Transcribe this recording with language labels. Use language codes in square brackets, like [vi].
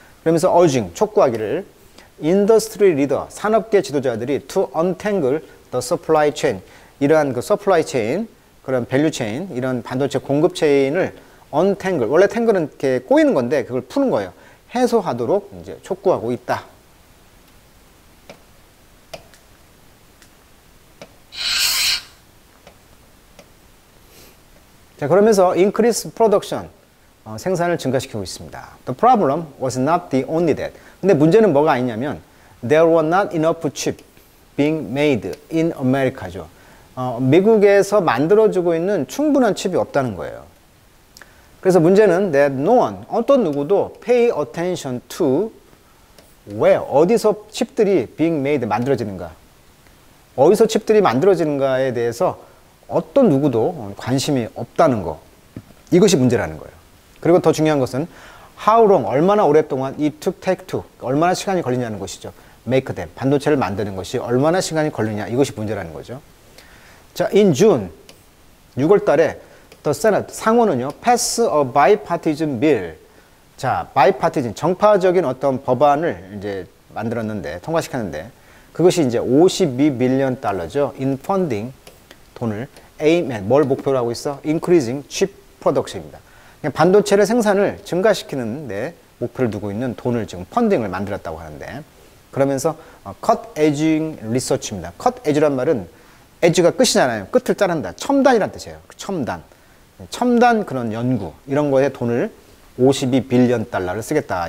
[ko] 그러면서 urging, 촉구하기를 industry leader, 산업계 지도자들이 [en] to untangle the supply chain, [ko] 이러한 그 supply chain, 그런 밸류 체인, 이런 반도체 공급 체인을 untangle, 원래 tangle은 이렇게 꼬이는 건데 그걸 푸는 거예요. 해소하도록 이제 촉구하고 있다. 자, 그러면서 [en] increase production, [ko] 생산을 증가시키고 있습니다. [en] The problem was not the only that. [ko] 근데 문제는 뭐가 아니냐면 [en] there were not enough chips being made in America죠. [ko] 미국에서 만들어지고 있는 충분한 칩이 없다는 거예요. 그래서 문제는 that no one, 어떤 누구도 [en] pay attention to where, [ko] 어디서 칩들이 [en] being made, [ko] 만들어지는가. 어디서 칩들이 만들어지는가에 대해서 어떤 누구도 관심이 없다는 거. 이것이 문제라는 거예요. 그리고 더 중요한 것은 [en] how long, [ko] 얼마나 오랫동안 [en] it took, take to, [ko] 얼마나 시간이 걸리냐는 것이죠. [en] make them, [ko] 반도체를 만드는 것이 얼마나 시간이 걸리냐, 이것이 문제라는 거죠. [en] 자, in June, [ko] 6월 달에 [en] the Senate, [ko] 상원은요, [en] pass a bipartisan bill. [ko] 자, bipartisan, 정파적인 어떤 법안을 이제 만들었는데, 통과시켰는데, 그것이 이제 52 빌리언 달러죠. [en] in funding, [ko] 돈을 [en] aim at, [ko] 뭘 목표로 하고 있어? [en] increasing chip production입니다. [ko] 반도체를 생산을 증가시키는 데 목표를 두고 있는 돈을 지금 펀딩을 만들었다고 하는데, 그러면서 [en] cut edging research입니다. [ko] cut edge란 말은 edge가 끝이잖아요. 끝을 자른다. 첨단이란 뜻이에요. 첨단. 첨단 그런 연구, 이런 거에 돈을 52 빌리언 달러를 쓰겠다.